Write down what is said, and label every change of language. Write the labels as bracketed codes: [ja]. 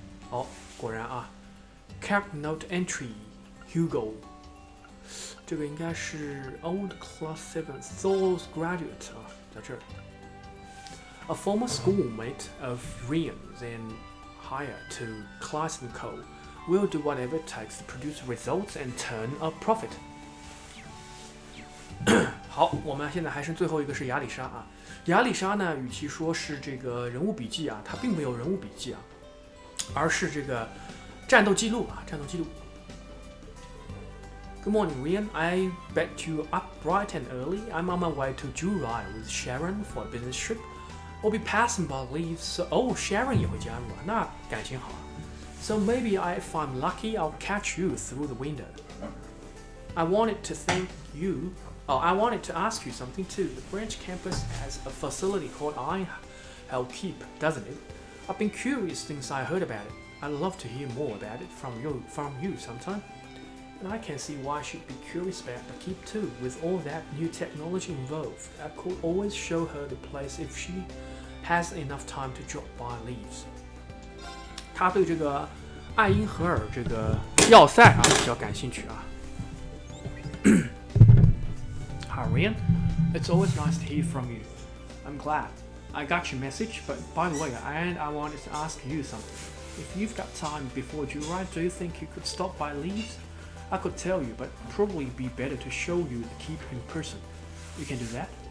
[zh] 哦，果然啊 ，Character Note Entry Hugo， 这个应该是 Old Class 7 Thor's Graduate 啊，在这儿。 [en] A former schoolmate of Ryan's and hire to Class & Co. will do whatever it takes to produce results and turn a profit. [zh] 好，我们现在还剩最后一个是亚里莎啊。亚里莎呢，与其说是这个人物笔记啊，它并没有人物笔记啊，而是这个战斗记录啊，战斗记录。 [en] Good morning, Ryan. I bet you up bright and early. I'm on my way to Jurai with Sharon for a business trip. We'll be passing by Leaves. So, oh, [zh] Sharon 也会加入啊，那感情好啊。 [en] So maybe if I'm lucky, I'll catch you through the window. I wanted to thank you. Oh, I wanted to ask you something too. The branch campus has a facility called Hell Keep, doesn't it? I've been curious since I heard about it. I'd love to hear more about it from you sometime. And I can see why she'd be curious about the keep too. With all that new technology involved, I could always show her the place if she has enough time to drop by Leaves. [zh] 他对这个爱因荷尔这个要塞啊比较感兴趣啊。 [en] Hi Ryan, it's always nice to hear from you. I'm glad. I got your message, but by the way, I wanted to ask you something. If you've got time before July, do you think you could stop by Leaves? I could tell you, but probably be better to show you the keep in person. You can do that?